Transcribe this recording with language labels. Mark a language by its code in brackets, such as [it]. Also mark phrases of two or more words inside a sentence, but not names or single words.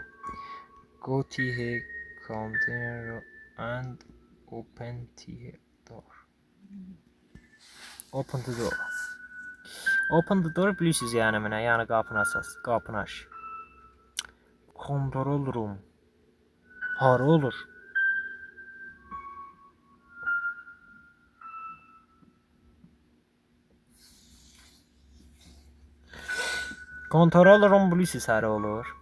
[en] Go to here container and open the door. Open the door. Open the door [az] bilirsiniz yəni mənə. Yəni qapını açasınız. Qapını aç. [en] Control room. [az] Hara olur? [en] Control room [az] bilirsiniz hara olur?